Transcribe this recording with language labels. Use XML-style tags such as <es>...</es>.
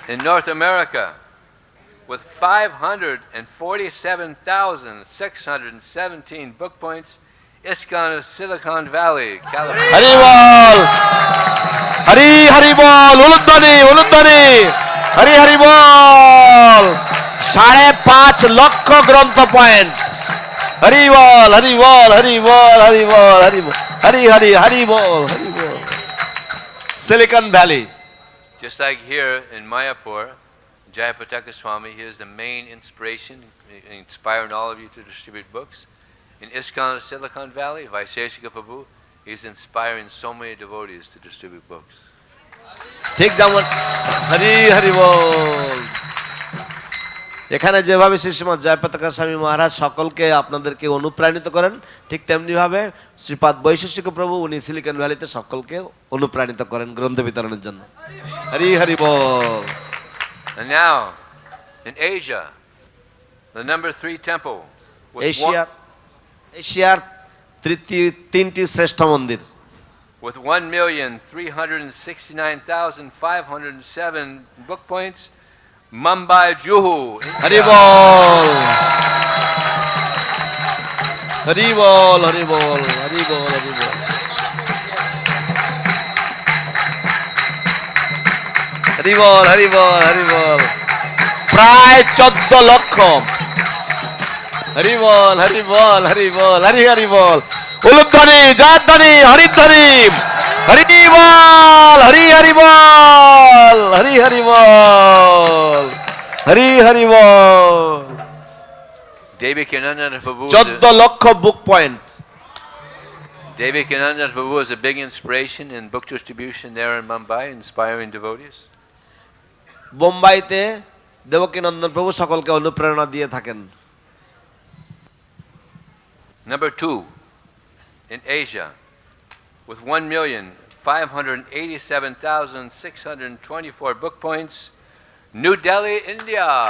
<en>in North America with 547,617 book points, ISKCON of Silicon Valley, California.</en> <bn>Hari বল, হরি হরি বল, উলুধ্বনি, উলুধ্বনি, হরি হরি বল। 5.5 লক্ষ গ্রন্থ point. Hari ball, Hari ball, Hari ball, Hari ball, Hari ball, Hari Hari Hari ball, Hari ball. Silicon valley.</bn> <en>Just like here in Mayapur, Jayapataka Swami, he is the main inspiration, inspiring all of you to distribute books. In ISKCON of Silicon Valley, Vaisheshika Prabhu, he's inspiring so many devotees to distribute books.</en> <bn>ঠিক যেমন হরি হরি বল। এখানে যেভাবে শ্রীমৎ জয়পতাকা স্বামী মহারাজ সকলকে আপনাদেরকে অনুপ্রাণিত করেন, ঠিক তেমনি ভাবে শ্রীপাদ বৈশেষিক প্রভু উনি সিলিকন ভ্যালিতে সকলকে অনুপ্রাণিত করেন গ্রন্থ বিতরণের জন্য। হরি হরি বল।</bn> <en>And now, in Asia, the number 3 temple with</en> <bn>এশিয়ার তিনটি শ্রেষ্ঠ মন্দির</bn> <en>with 1,369,507 book points, Mumbai, Juhu.</en> <bn>Hari বল, হরি বল, হরি বল, হরি বল, হরি বল। হরি বল, হরি বল, হরি বল। প্রায় 14 লক্ষ। হরি বল, হরি বল, হরি বল, হরি হরি বল। উলুধ্বনি, জয়ধ্বনি, হরিধ্বনি, হরি বল, হরি হরি বল, হরি হরি বল, হরি হরি বল।</bn> <en>Devikananda Prabhu</en> <bn>14 লক্ষ বুক point.</bn> <en>Devikananda Prabhu is a big inspiration in book distribution there in Mumbai, inspiring devotees.</en> <bn>বোম্বাইতে Devkinandan প্রভু সকলকে অনুপ্রেরণা দিয়ে থাকেন।</bn> <en>Number 2, in Asia, with 1,587,624 book points, New Delhi, India.</en>